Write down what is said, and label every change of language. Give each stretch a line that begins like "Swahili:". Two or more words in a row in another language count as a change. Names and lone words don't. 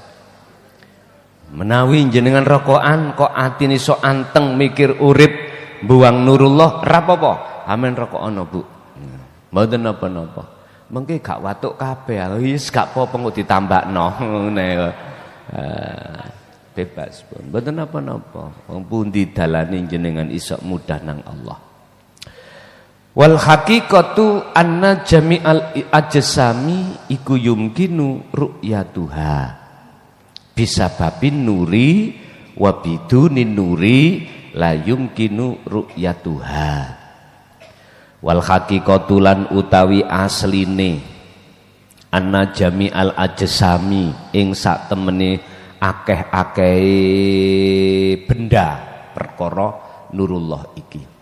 Javanese: Menawi jenengan rokokan kok atine sok anteng mikir urip buang nurullah ra apa-apa. Amen rokokno Bu. Mboten napa-napa. Mengki gak watuk kabeh. Wis gak apa-apa kok ditambakno ngene kok. Bebas pun mboten napa-napa. Wong pundi dalane jenengan iso mudah nang Allah.
Arabic: والحقيقة أن جميع الأجسام iku يمكن رؤيتها بسبب النور وبدون النور لا يمكن رؤيتها. والحقيقة
Javanese: lan utawi asline
Arabic: أن جميع الأجسام
Javanese: ing sak temene akeh-akeh benda perkara nurullah iki